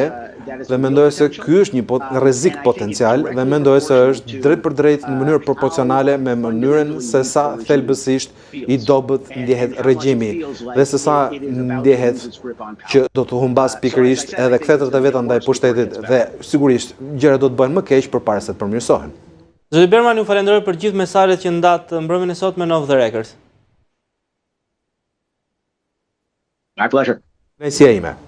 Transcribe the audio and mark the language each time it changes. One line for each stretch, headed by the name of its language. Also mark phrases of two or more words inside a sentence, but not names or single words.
Albanian: dhe mendoj se ky është një rrezik potencial dhe mendoj se është drejt për drejt në mënyrë proporcionale me mënyrën se sa thelbësisht i dobët ndjehet regjimi dhe se sa ndjehet që do të humbas pikërisht edhe kthetët e veta ndaj pushtetit dhe sigurisht gjërat do të bëhen më keq përpara se të përmirësohen. Zoti Berman, ju falenderoj për gjithë mesazhet që ndat mbrëmjen e sotme në Off the Record.
English: My pleasure.
Albanian: Kënaqësia ime.